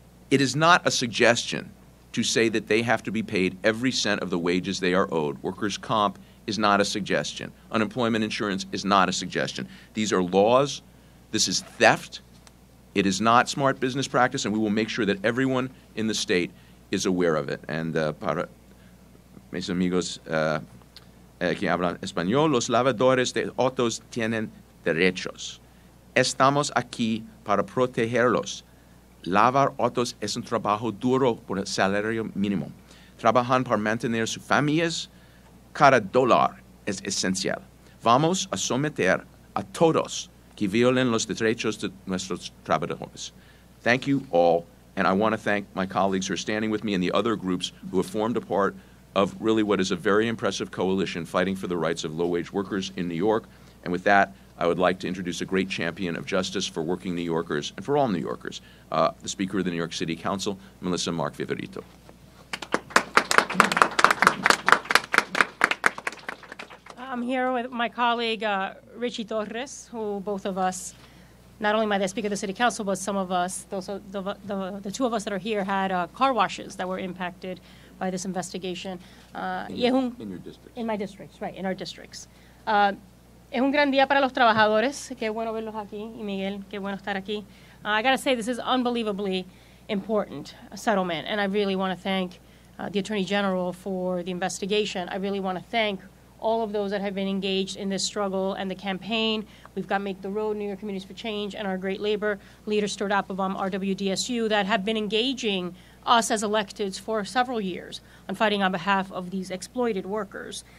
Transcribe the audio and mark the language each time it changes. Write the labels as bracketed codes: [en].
[en] It is not a suggestion to say that they have to be paid every cent of the wages they are owed. Workers' comp is not a suggestion. Unemployment insurance is not a suggestion. These are laws. This is theft. It is not smart business practice, and we will make sure that everyone in the state is aware of it. [es] And para mis amigos que hablan español, los lavadores de autos tienen derechos. Estamos aquí para protegerlos. Lavar autos es un trabajo duro por el salario mínimo. Trabajan para mantener sus familias. Cada dólar es esencial. Vamos a someter a todos que violen los derechos de nuestros trabajadores. [en] Thank you all, and I want to thank my colleagues who are standing with me and the other groups who have formed a part of really what is a very impressive coalition fighting for the rights of low-wage workers in New York. And with that, I would like to introduce a great champion of justice for working New Yorkers and for all New Yorkers, the Speaker of the New York City Council, Melissa Mark-Viverito. I'm here with my colleague, Ritchie Torres, who both of us, not only my Speaker of the City Council, but some of us, the two of us that are here, had car washes that were impacted by this investigation. In your districts. In my districts, right, in our districts. [es] Es un gran día para los trabajadores. Qué bueno verlos aquí. Y Miguel, qué bueno estar aquí. [en] I got to say, this is unbelievably important, a settlement, and I really want to thank the Attorney General for the investigation. I really want to thank all of those that have been engaged in this struggle and the campaign. We've got Make the Road, New York Communities for Change, and our great labor leader, Stuart Applebaum, RWDSU, that have been engaging us as electeds for several years on fighting on behalf of these exploited workers.